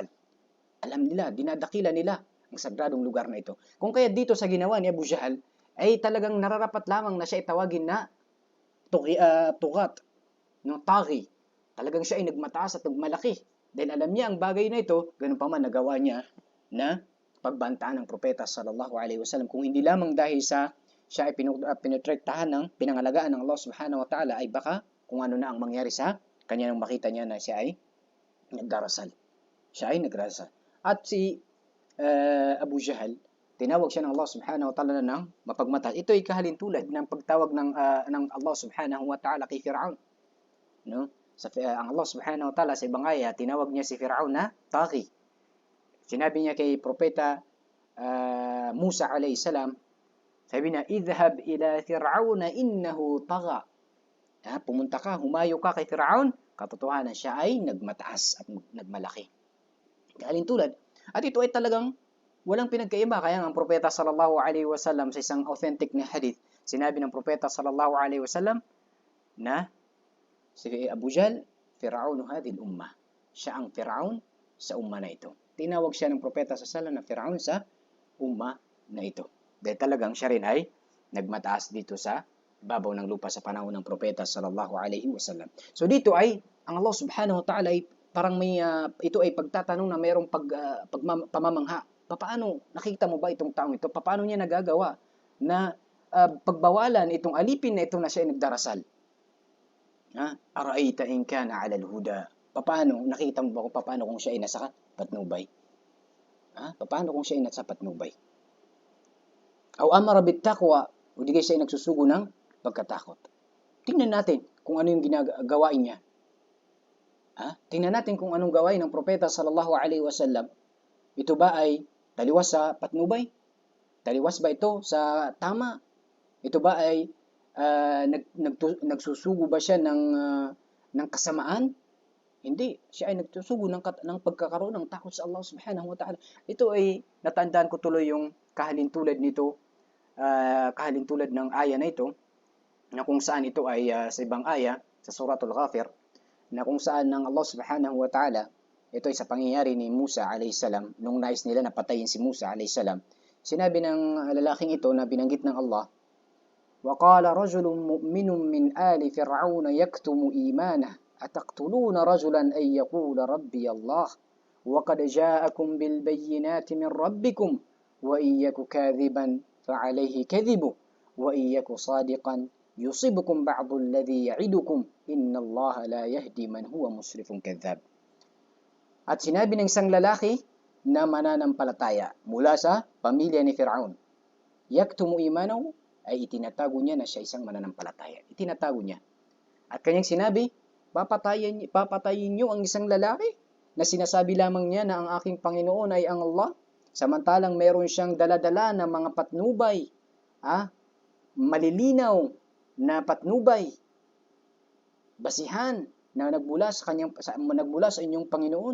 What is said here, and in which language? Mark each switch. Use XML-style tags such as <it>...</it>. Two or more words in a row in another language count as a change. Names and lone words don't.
<tl>Alam nila, dinadakila nila ang sagradong lugar na ito. Kung kaya dito sa ginawa ni Abu Jahl ay talagang nararapat lamang na siya itawagin na tugat, no, taghi. Talagang siya ay nagmataas at nagmalaki. Dahil alam niya ang bagay na ito, ganun pa man nagawa niya na pagbantaan ng propeta</tl> <ar>صلى الله عليه وسلم.</ar> <tl>Kung hindi lamang dahil sa siya ay pinutrektahan ng pinangalagaan ng Allah</tl> <ar>سبحانه وتعالى</ar> <tl>ay baka kung ano na ang mangyari sa kanya nang makita niya na siya ay nagdarasal. Siya ay nagrasal. At si Abu Jahl, tinawag siya ng Allah</tl> <ar>سبحانه وتعالى</ar> <tl>ng mapagmataas. Ito ay kahalintulad ng pagtawag ng Allah</tl> <ar>سبحانه وتعالى</ar> <tl>kay Fir'aun. No? Ang Allah</tl> <ar>سبحانه وتعالى</ar> <tl>sa ibang aya, tinawag niya si Fir'aun na taghi. Sinabi niya kay propeta Musa</tl> <ar>عليه السلام,</ar> <tl>sabi na,</tl> <ar>اذهب إلى فرعون إنه طغى.</ar> <tl>Pumunta ka, humayo ka kay Fir'aun, katotohanan siya ay nagmataas at nagmalaki. Kahalintulad. At ito ay talagang walang pinagkaiba. Kaya ang propeta</tl> <ar>صلى الله عليه وسلم</ar> <tl>sa isang authentic na hadith, sinabi ng propeta</tl> <ar>صلى الله عليه وسلم</ar> <tl>na si Abu Jahl,</tl> <ar>فرعون هذه الأمة.</ar> <tl>Siya ang Fir'aun sa umma na ito. Tinawag siya ng propeta</tl> <ar>صلى الله عليه وسلم</ar> <tl>na Fir'aun sa umma na ito. Dahil talagang siya rin ay nagmataas dito sa babaw ng lupa sa panahon ng propeta</tl> <ar>صلى الله عليه وسلم.</ar> <tl>So dito ay ang Allah</tl> <ar>سبحانه وتعالى</ar> <tl>ay parang ito ay pagtatanong na mayroong pamamangha. Paano nakita mo ba itong taong ito? Paano niya nagagawa na pagbawalan itong alipin na ito na siya ay nagdarasal?</tl> <ar>أرأيت إن كان على الهدى.</ar> <tl>Paano nakita mo ba kung paano kung siya ay nasa patnubay? Paano kung siya ay nasa patnubay?</tl> <ar>أو أمر بالتقوى,</ar> <tl>o di siya ay nagsusugo ng pagkatakot. Tingnan natin kung ano yung ginagawain niya. Tingnan natin kung anong gawain ng propeta</tl> <ar>صلى الله عليه وسلم.</ar> <tl>Ito ba ay taliwas sa patnubay? Taliwas ba ito sa tama? Ito ba ay nagsusugo ba siya ng kasamaan? Hindi. Siya ay nagsusugo ng pagkakaroon ng takot sa Allah</tl> <ar>سبحانه وتعالى.</ar> <tl>Ito ay natandaan ko tuloy yung kahalintulad nito, kahalintulad ng aya na ito, na kung saan ito ay sa ibang aya, sa Suratul Ghafir, na kung saan ng Allah</tl> <ar>سبحانه وتعالى,</ar> <tl>ito ay sa pangyayari ni Musa</tl> <ar>عليه السلام,</ar> <tl>nung nais nila na patayin si Musa</tl> <ar>عليه السلام,</ar> <tl>sinabi ng lalaking ito na binanggit ng Allah,</tl> <ar>وَقَالَ رَجُلٌ مُؤْمِنٌ مِّنْ آلِ فِرْعَوْنَ يَكْتُمُ إِيمَانَهُ أَتَقْتُلُونَ رَجُلًا أَن يَقُولَ رَبِّيَ اللَّهُ وَقَدْ جَاءَكُمْ بِالْبَيِّنَاتِ مِنْ رَبِّكُمْ وَإِنْ يَكُ كَاذِبًا فَعَلَيْهِ كَذِبُهُ وَإِنْ يَكُ صَادِقًا يُصِبْكُمْ بَعْضُ الَّذِي يَعِدُكُمْ إِنَّ اللَّهَ لَا يَهْدِي مَنْ هُوَ مُسْرِفٌ كَذَّابٌ.</ar> <tl>At sinabi ng isang lalaki na mananampalataya mula sa pamilya ni Fir'aun,</tl> <ar>يكتم إيمانه,</ar> <tl>ay itinatago niya na siya isang mananampalataya. Itinatago niya. At kanyang sinabi, papatayin niyo ang isang lalaki na sinasabi lamang niya na ang aking Panginoon ay ang Allah, samantalang meron siyang daladala na mga patnubay, malilinaw na patnubay, basihan na nagbula sa inyong Panginoon.</tl>